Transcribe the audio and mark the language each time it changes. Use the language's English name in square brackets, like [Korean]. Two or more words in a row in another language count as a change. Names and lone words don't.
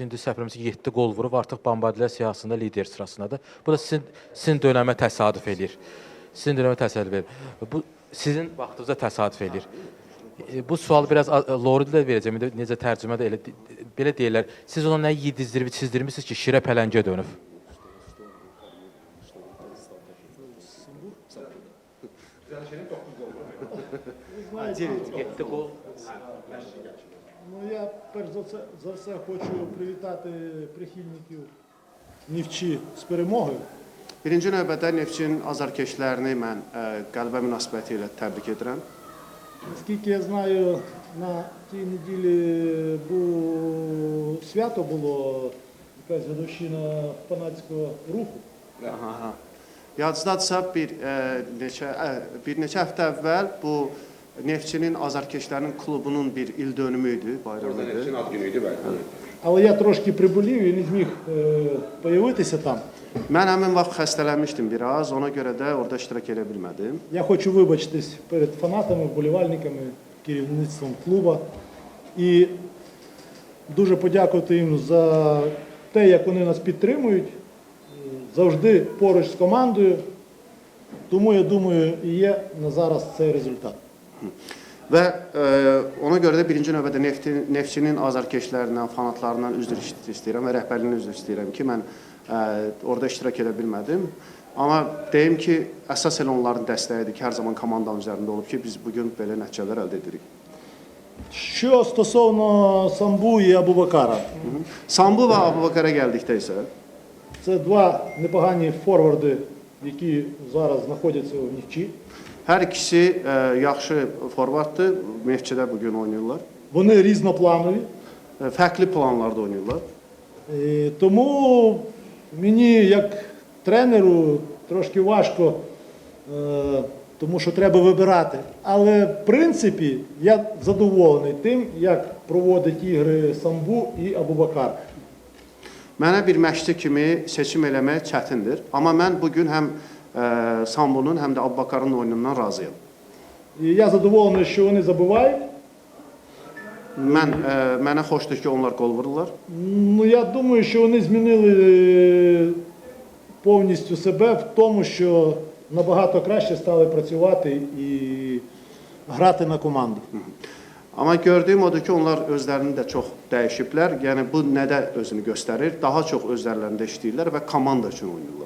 [Azerbaijani] İndi səhvləmirəmsə 7 gol vurub, artıq Bombardilər siyahısında lider sırasındadır. Bu da sizin dönəmə təsadüf edir. Sizin dönəmə təsadüf edir. Bu sizin vaxtınıza təsadüf edir. Bu sualı biraz Lori ilə verəcəm. Necə tərcümə də belə deyirlər. Siz ona nə yedizdirib, çizdirmişsiniz ki, şirə pələngə dönüb? [Ukrainian] Ну, я перш за все хочу привітати прихильників Нефчі з перемогою. [Azerbaijani] Birinci növbədə Neftçinin azarkeşlərini mən qələbə münasibəti ilə təbrik edirəm. [Ukrainian] Наскільки я знаю, на тій неділі свято було, якась годовщина фанатського руху. [Azerbaijani] Yadınızdadırsa bir neçə həftə əvvəl bu Neftçinin azarkeşlərinin klubunun bir il dönümü idi, bayramı idi. Neftçinin ad günü idi, bəli. [Ukrainian] Але я трошки приболів і не зміг появитися там. [Azerbaijani] Mən həmin vaxt xəstələnmişdim biraz, ona görə də orada iştirak edə bilmədim. [Ukrainian] Я хочу вибачитись перед фанатами, вболівальниками, керівництвом клубу. І дуже подякувати їм за те, як вони нас підтримують, завжди поруч з командою. Тому, я думаю, і є на зараз цей результат. [Azerbaijani] Və ona görə də birinci növbədə Neftçinin azarkeşlərindən, fanatlarından üzr istəyirəm və rəhbərliyinə üzr istəyirəm ki, mən orada iştirak edə bilmədim. Amma deyim ki, əsas elə onların dəstəyidir ki, hər zaman komandanın üzərində olub ki, biz bugün belə nəticələr əldə edirik. [Ukrainian] Що стосовно Самбу і Абубакара. [Azerbaijani] Sambu və Abubakara gəldikdə isə [Ukrainian] Це два непогані форварди, які зараз знаходяться в Нефчі. [Azerbaijani] hər ikisi yaxşı forvarddır, Neftçidə bugün oynayırlar. [Ukrainian] Вони різнопланові. [Azerbaijani] Fərqli planlarda oynayırlar. [Ukrainian] Тому мені, як тренеру, трошки важко, тому що треба вибирати. Але, в принципі, я задоволений тим, як проводить ігри Самбу і Абубакар. [Azerbaijani] Mənə bir məşqçi kimi seçim eləmək çətindir. Amma mən bugün həm Sambunun, həm də Abbakarın oyunundan razıyam. [Ukrainian] І я задоволений, що вони забивають. [Azerbaijani] Mənə xoşdur ki, onlar gol vururlar. [Ukrainian] Ну, я думаю, що вони змінили повністю себе в тому, що набагато краще стали працювати і грати на команду. [Azerbaijani] Amma gördüyüm odur ki, onlar özlərini də çox dəyişiblər. Yəni bu nədə özünü göstərir? Daha çox özlərində işləyirlər və komanda üçün oynayırlar.